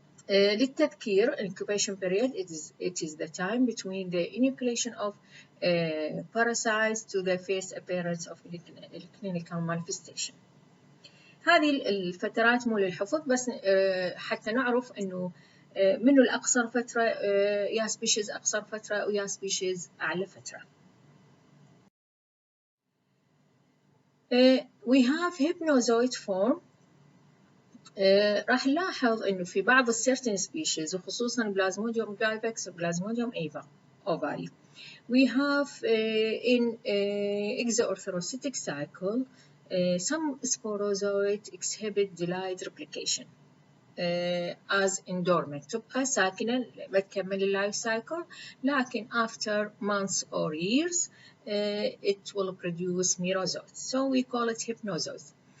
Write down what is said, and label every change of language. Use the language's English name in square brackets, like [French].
[Arabic] للتذكير, [English] incubation period, it is the time between the inoculation of parasites to the first appearance of clinical manifestation. [Arabic] هذه الفترات مو للحفظ بس حتى نعرف إنه منو الأقصر فترة يا سبيشيز أقصر فترة ويا سبيشيز أعلى فترة. [English] We have hypnozoid form. [Arabic] راح نلاحظ إنه في بعض [English] certain species [Arabic] وخصوصاً Plasmodium vivax و Plasmodium ovale. [English] We have in exoarthrocytic cycle some sporozoids exhibit delayed replication as in dormant. [Arabic] تبقى ساكنة ما تكمل اللايف [English] cycle [Arabic] لكن [English] after months or years it will produce merozoites. So we call it hypnozoites.